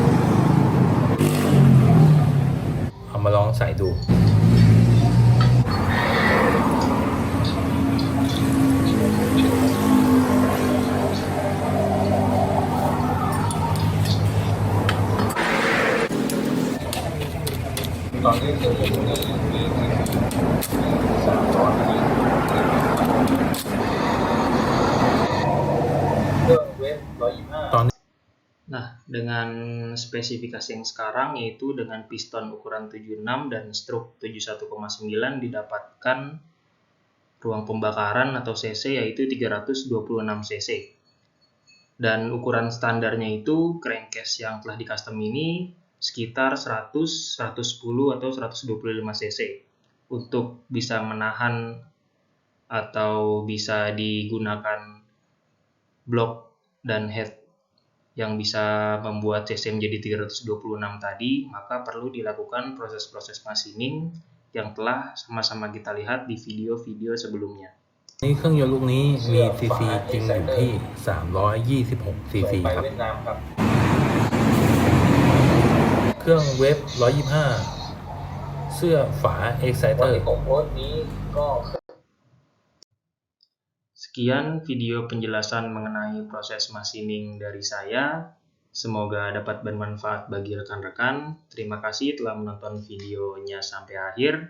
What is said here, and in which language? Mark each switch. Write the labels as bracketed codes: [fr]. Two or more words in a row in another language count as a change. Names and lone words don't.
[th] เอามาลองใส่ดูตอนนี้เครื่องอยู่ในมี300เครื่องเวฟ125ตอนนี้ [id] Nah, dengan spesifikasi yang sekarang yaitu dengan piston ukuran 76 dan stroke 71,9 didapatkan ruang pembakaran atau cc yaitu 326 cc. Dan ukuran standarnya itu crankcase yang telah di custom ini sekitar 100, 110 atau 125 cc untuk bisa menahan atau bisa digunakan blok dan head yang bisa membuat cc menjadi 326 tadi, maka perlu dilakukan proses-proses machining yang telah sama-sama kita lihat di video-video sebelumnya. [th] นี่เครื่องยนต์ลูกนี้มีซีซีจริงอยู่ที่326ซีซีครับเครื่องเวฟ125เสื้อฝา Exciter [id] Sekian video penjelasan mengenai proses machining dari saya. Semoga dapat bermanfaat bagi rekan-rekan. Terima kasih telah menonton videonya sampai akhir.